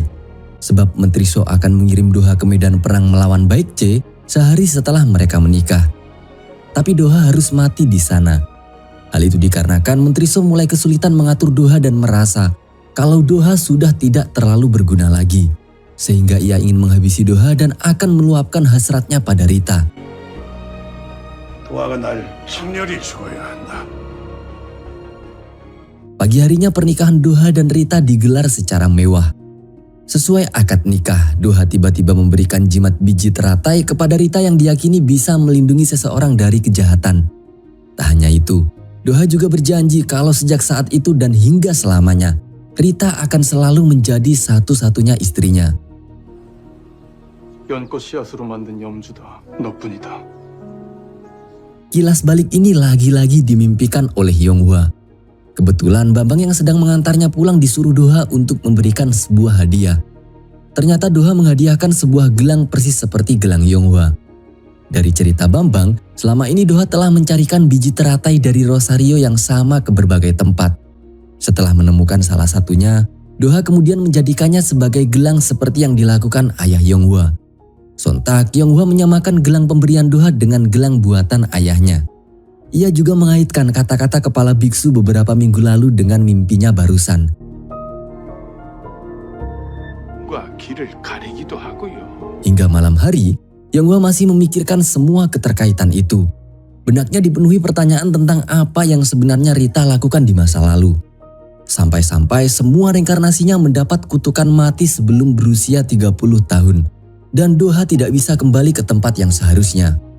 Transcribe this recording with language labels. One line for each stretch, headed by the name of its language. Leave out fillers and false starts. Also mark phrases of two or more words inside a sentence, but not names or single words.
Indonesian: Sebab Mentriso akan mengirim Doha ke medan perang melawan Baekje sehari setelah mereka menikah. Tapi Doha harus mati di sana. Hal itu dikarenakan Menteri So mulai kesulitan mengatur Doha dan merasa kalau Doha sudah tidak terlalu berguna lagi. Sehingga ia ingin menghabisi Doha dan akan meluapkan hasratnya pada Rita.
Korean: 도화가 날 성렬히 죽어야 한다.
Indonesian: Pagi harinya pernikahan Doha dan Rita digelar secara mewah. Sesuai akad nikah, Doha tiba-tiba memberikan jimat biji teratai kepada Rita yang diyakini bisa melindungi seseorang dari kejahatan. Tak hanya itu, Doha juga berjanji kalau sejak saat itu dan hingga selamanya, Rita akan selalu menjadi satu-satunya istrinya.
Korean: 연꽃 씨앗으로 만든 염주다. 너뿐이다.
Indonesian: Kilas balik ini lagi-lagi dimimpikan oleh Yonghwa. Kebetulan Bambang yang sedang mengantarnya pulang disuruh Doha untuk memberikan sebuah hadiah. Ternyata Doha menghadiahkan sebuah gelang persis seperti gelang Yonghwa. Dari cerita Bambang, selama ini Doha telah mencarikan biji teratai dari Rosario yang sama ke berbagai tempat. Setelah menemukan salah satunya, Doha kemudian menjadikannya sebagai gelang seperti yang dilakukan ayah Yonghwa. Sontak, Yonghwa menyamakan gelang pemberian Doha dengan gelang buatan ayahnya. Ia juga mengaitkan kata-kata kepala biksu beberapa minggu lalu dengan mimpinya barusan.
Korean: 길을 가리기도 하고요.
Indonesian: Hingga malam hari, Yonghwa masih memikirkan semua keterkaitan itu. Benaknya dipenuhi pertanyaan tentang apa yang sebenarnya Rita lakukan di masa lalu. Sampai-sampai semua reinkarnasinya mendapat kutukan mati sebelum berusia 30 tahun. Dan Doha tidak bisa kembali ke tempat yang seharusnya.